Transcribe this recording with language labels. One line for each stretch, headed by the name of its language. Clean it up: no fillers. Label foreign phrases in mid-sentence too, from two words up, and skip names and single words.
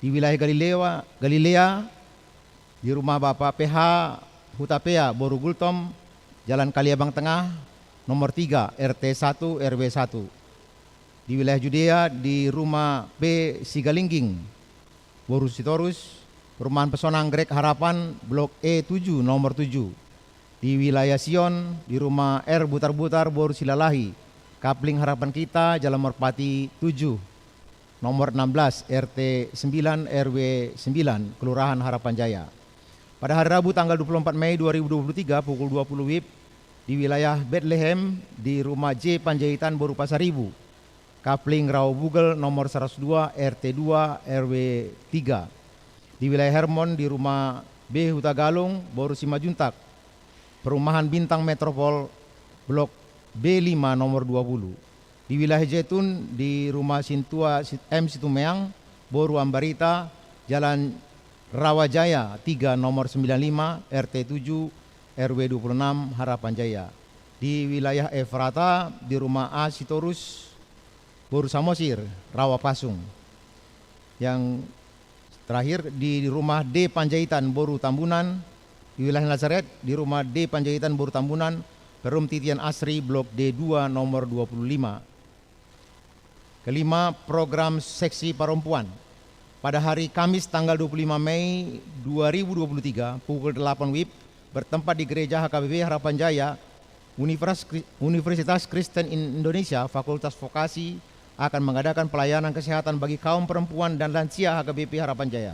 Indonesian: Di wilayah Galilea, di Rumah Bapak PH Hutapea Boru Gultom, Jalan Kaliabang Tengah nomor 3 RT 1 RW 1. Di wilayah Judea di Rumah B Sigalingging Boru Sitorus, Perumahan Pesona Anggrek Harapan Blok E7 nomor 7. Di wilayah Sion di Rumah R Butar-Butar Boru Silalahi, Kapling Harapan Kita, Jalan Merpati 7 nomor 16 RT 9 RW 9, Kelurahan Harapan Jaya. Pada hari Rabu tanggal 24 Mei 2023 pukul 20 WIB di wilayah Bethlehem di Rumah J Panjaitan Boru Pasaribu, Kapling Rawabugel nomor 102 RT 2 RW 3. Di wilayah Hermon di Rumah B Hutagalung Boru Simajuntak, Perumahan Bintang Metropol Blok B5 nomor 20. Di wilayah Jetun di Rumah Sintua M Situmeang Boru Ambarita, Jalan Rawajaya 3 nomor 95 RT 7 RW 26 Harapan Jaya. Di wilayah Efrata di Rumah A Sitorus Boru Samosir, Rawa Pasung. Yang terakhir di Rumah D Panjaitan Boru Tambunan, di wilayah Nazaret di Rumah D Panjaitan Boru Tambunan, Perum Titian Asri Blok D2 nomor 25. Kelima, program seksi perempuan. Pada hari Kamis tanggal 25 Mei 2023 pukul 8 WIB bertempat di Gereja HKBP Harapan Jaya, Universitas Kristen Indonesia Fakultas Vokasi akan mengadakan pelayanan kesehatan bagi kaum perempuan dan lansia HKBP Harapan Jaya.